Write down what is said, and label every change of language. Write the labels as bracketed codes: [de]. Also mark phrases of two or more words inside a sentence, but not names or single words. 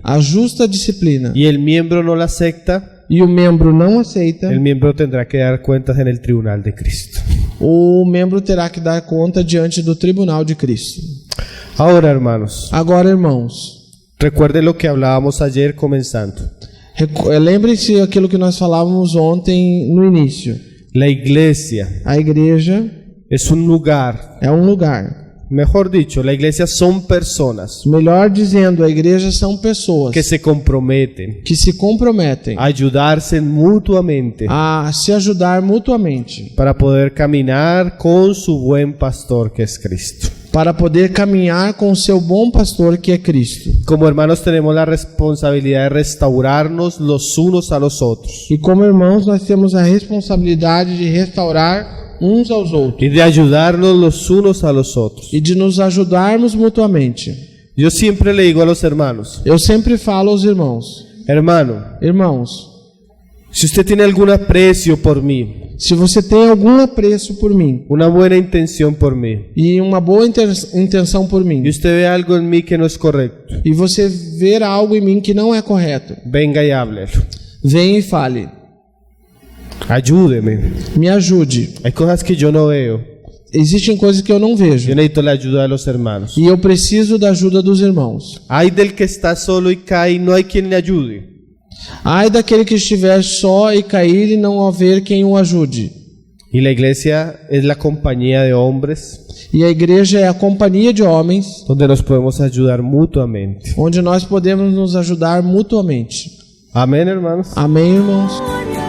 [es] a justa disciplina, y el miembro no la acepta, [pt] e o membro não aceita, [es] el miembro tendrá que dar cuentas en el tribunal de Cristo. [pt] o membro terá que dar conta diante do tribunal de Cristo. [es] Ahora, hermanos, [pt] Agora, irmãos, [es] recuerden lo que hablábamos ayer comenzando. [pt] lembrem-se aquilo que nós falávamos ontem no início. [es] La iglesia [pt] A igreja [es] es un lugar, [pt] é um lugar. [es] mejor dicho, la iglesia son personas [pt] Melhor dizendo, a igreja são pessoas [es] que se comprometen [pt] que se comprometem [es] a ayudarse mutuamente [pt] a se ajudar mutuamente [es] para poder caminar con su buen pastor que es Cristo. [pt] para poder caminhar com o seu bom pastor que é Cristo. [es] Como hermanos tenemos la responsabilidad de restaurarnos los unos a los otros [pt] E como irmãos, nós temos a responsabilidade de restaurar uns aos outros [es] y de ayudarnos los unos a los otros. [pt] e de nos ajudarmos mutuamente. [es] Yo siempre le digo a los hermanos, [pt] Eu sempre falo aos irmãos: [es] hermano, [pt] irmãos, [es] si usted tiene algún aprecio por mí, [pt] se você tem algum apreço por mim [es] una buena intención por mí, [pt] e uma boa intenção por mim, [es] y usted ve algo en mí que no es correcto, [pt] e você ver algo em mim que não é correto, [es] venga y háblelo. [pt] venha e fale. [es] Ayúdeme. [pt] Me ajude. [es] Hay cosas que yo no veo. [pt] Existem coisas que eu não vejo [es] Yo necesito la ayuda de los hermanos. [pt] e eu preciso da ajuda dos irmãos. [es] Hay del que está solo y cae y no hay quien le ayude. [pt] Ai daquele que estiver só e cair e não haver quem o ajude. [es] Y la iglesia es la compañía de hombres [pt] E a igreja é a companhia de homens [es] donde nos podemos ayudar mutuamente. [pt] onde nós podemos nos ajudar mutuamente. [es] Amén, hermanos. [pt] Amém, irmãos?